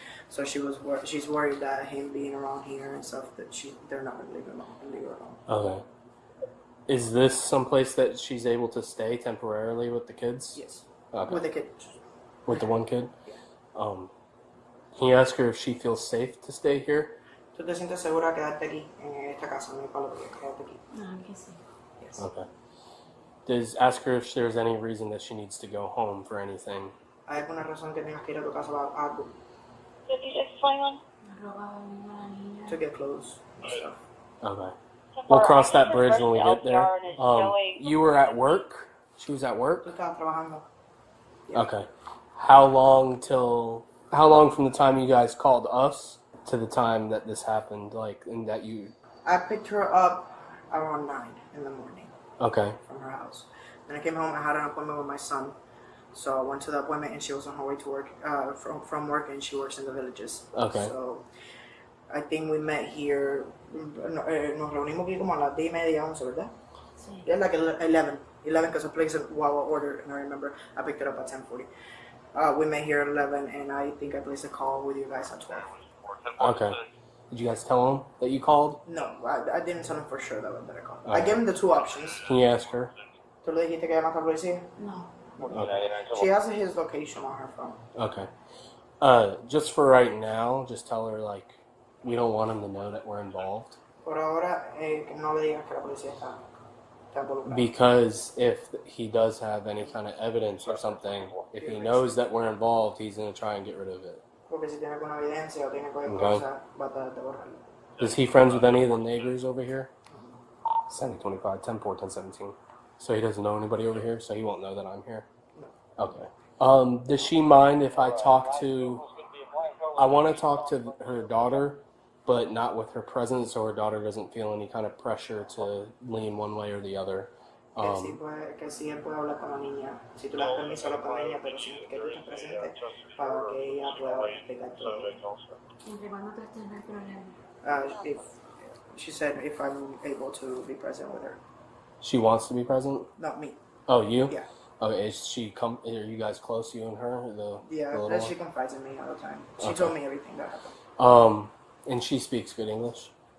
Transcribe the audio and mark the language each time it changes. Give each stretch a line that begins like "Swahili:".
English: So she's worried that him being around here and stuff, that they're not gonna leave her alone. Okay. Is this someplace that she's able to stay temporarily with the kids? Yes. Okay. With the kid. With the one kid? Yeah. Can you ask her if she feels safe to stay here?
Spanish: ¿Tú te sientes segura de quedarte aquí en esta casa? No hay palo de quedarte aquí. No, que sí.
English: Yes. Okay. Ask her if there's any reason that she needs to go home for anything.
Spanish: ¿Hay alguna razón que tengas que ir a tu casa para algo?
English: Did you explain one?
Spanish: Me robaba a la niña.
English: To get clothes and stuff. Okay. We'll cross that bridge when we get there. You were at work? She was at work?
Spanish: ¿Tú estabas trabajando? Yeah.
English: Okay. How long from the time you guys called us to the time that this happened, and that you... I picked her up around 9 in the morning. Okay. From her house. Then I came home, I had an appointment with my son. So I went to the appointment and she was on her way to work, from work, and she works in the villages. Okay.
Spanish: So I think we met here, nos reunimos aquí como a las 10:30, 11, ¿verdad? Sí.
English: Yeah, like 11 because I placed a Wawa order, and I remember I picked it up at 10:40. We met here at 11, and I think I placed a call with you guys at 12. Okay. Did you guys tell him that you called? No, I didn't tell him for sure that I called. I Alright. gave him the 2 options. Can you ask her?
Spanish: ¿Tú le dijiste que llamaste a la policía? No.
English: Okay. She has his location on her phone. Okay. Just for right now, just tell her, we don't want him to know that we're involved.
Spanish: Por ahora, no le digas que la policía está involucrada.
English: Because if he does have any kind of evidence or something, if he knows that we're involved, he's going to try and get rid of it.
Spanish: Porque si tiene alguna evidencia o tiene cualquier Okay. cosa, va a tratar de borrarlo.
English: Is he friends with any of the neighbors over here? 7025, 10-4, 10-17. So he doesn't know anybody over here, so he won't know that I'm here? Okay. Does she mind if I talk to... I want to talk to her daughter, but not with her presence, so her daughter doesn't feel any kind of pressure to lean one way or the other.
Spanish: Que sí él puede hablar con la niña. Si tú le das permiso, habla con ella, pero sin que tú estés presente, para que ella pueda explicar todo. Siempre cuando tú estés, no hay problema.
English: She said if I'm able to be present with her. She wants to be present? Not me. Oh, you? Yeah. Okay, are you guys close, you and her? Yeah, she confides in me all the time. She Okay. told me everything that happened. And she speaks good English?